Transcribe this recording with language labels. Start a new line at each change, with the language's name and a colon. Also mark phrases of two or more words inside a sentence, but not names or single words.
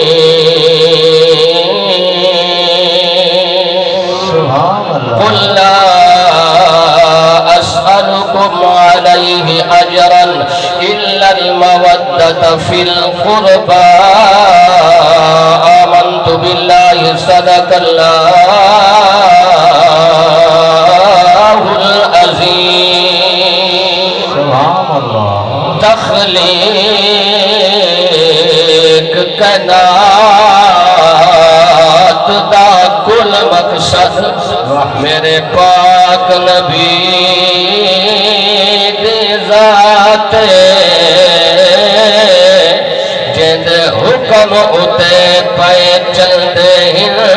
Arabic: قل لا أسألكم عليه أجرا إلا المودة في القربى آمنت بالله صدق الله العظيم سبحان الله تخليق
Punjabi: کائنات دا کل مقصد میرے پاک نبی دی ذات جند حکم اتے پے چلدے ہیں